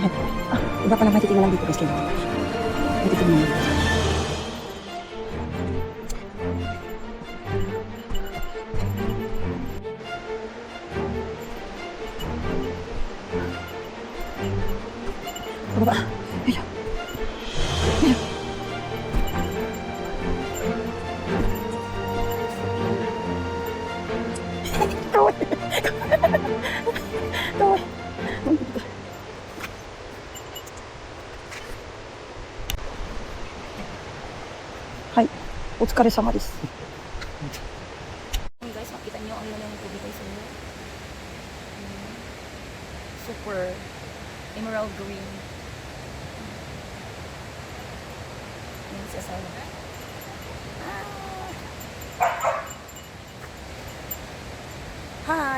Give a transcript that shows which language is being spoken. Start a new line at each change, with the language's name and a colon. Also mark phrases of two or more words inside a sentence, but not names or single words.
Filipino: Iba pa lang may titingnan lang dito guys kayo. May titingnan lang. Pababa. Ayun. Kawai.
Japanese: はい、お疲れ様です.
Filipino: Guys, makita niyo ang ilang tubig guys.
English: Super emerald green.
Filipino: Yan siya sa Hi.